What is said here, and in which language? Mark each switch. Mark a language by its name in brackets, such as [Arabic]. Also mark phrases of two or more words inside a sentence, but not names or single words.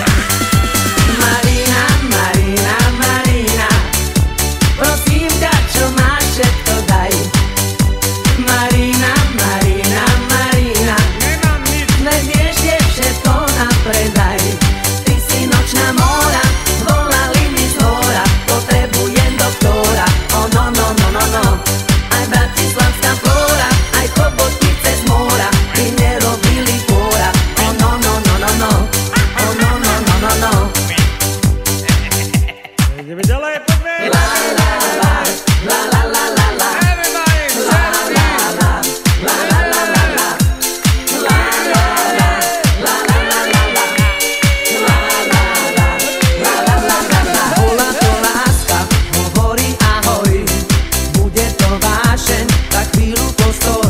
[Slovak] Marina, Marina, Marina, prosím ťa, čo máš, všetko daj. Marina, Marina, Marina, Nemám nič. nevieš, je všetko na predaj. Ty si nočná mora, volali mi zhora, potrebujem doktora. [English] Oh no, no, no, no, no, [Slovak] aj bratislavská flóra, aj chobotnice z mora, by nerobili fóra. [English] Oh no, no, no, no, no, oh no, no, no, no, no. [Slovak] Ideme ďalej, poďme. La, la, la, la, la, la, la, la. [English] Everybody, Chelsea. [Slovak] Bola to láska, hovorí ahoj, bude to vášeň, tak chvíľu postoj.